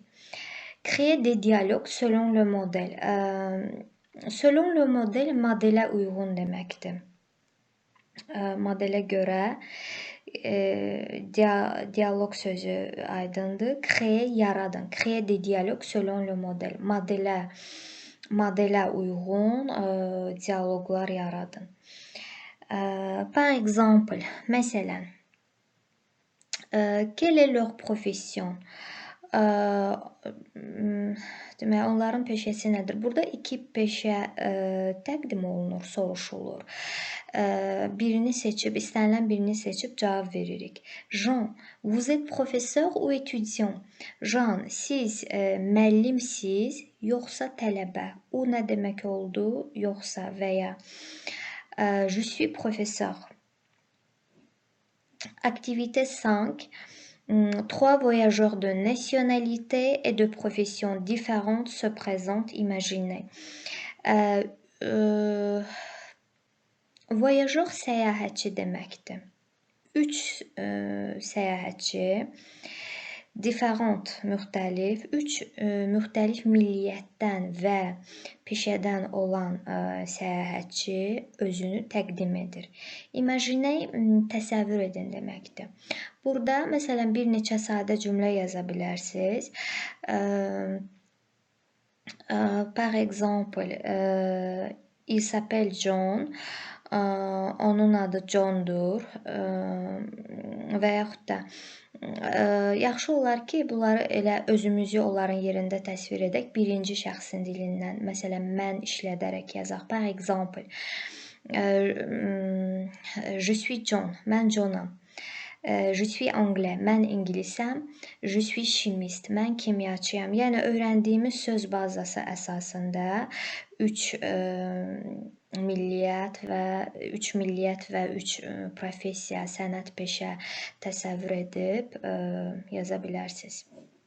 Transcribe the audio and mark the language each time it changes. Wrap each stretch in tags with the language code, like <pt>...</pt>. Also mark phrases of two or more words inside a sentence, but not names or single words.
<fr>Créer des dialogues selon le modèle. Selon le modèle,</fr> <az>modelə uyğun deməkdir. Modelə görə dialoq sözü aydındır. Créer yaradın.</az> <fr>Créer des dialogues selon le modèle.</fr> <az>Modelə uyğun dialoqlar yaradın.</az> <fr>Par exemple, məsələn, quelle est leur profession?</fr> <az>Demək, onların peşəsi nədir? Burada iki peşə təqdim olunur, soruşulur. Birini seçib, istənilən birini seçib cavab veririk.</az> <fr>Jean, vous êtes professeur ou étudiant? Jean,</fr> <az>siz müəllimsiz, yoxsa tələbə? O nə demək oldu? Yoxsa və ya</az> <fr>je suis professeur. Activité 5. Trois voyageurs de nationalités et de professions différentes se présentent.</fr> <az>Imaginez. Voyageur səyahətçi deməkdir. 3 səyahətçi, different müxtəlif, 3 müxtəlif milliyyətdən və peşədən olan səyahətçi özünü təqdim edir. Imaginez, təsəvvür edin deməkdir. Burada məsələn bir neçə sadə cümlə yaza bilərsiniz.</az> <fr>Par exemple, il s'appelle John.</fr> <az>Onun adı Johndur və yaxud da yaxşı olar ki, bunları elə özümüzü onların yerində təsvir edək. Birinci şəxsin dilindən, məsələn, mən işlədərək yazaq.</az> <fr>Par exemple, je suis John,</fr> <az>mən Johnam.</az> <fr>Je suis anglais,</fr> <az>mən ingilisəm.</az> <fr>Je suis chimiste,</fr> <az>mən kimyaçıyam. Yəni öyrəndiyimiz söz bazası əsasında 3 milliyyət və 3 professiya, sənət, peşə təsəvvür edib yaza bilərsiniz.</az>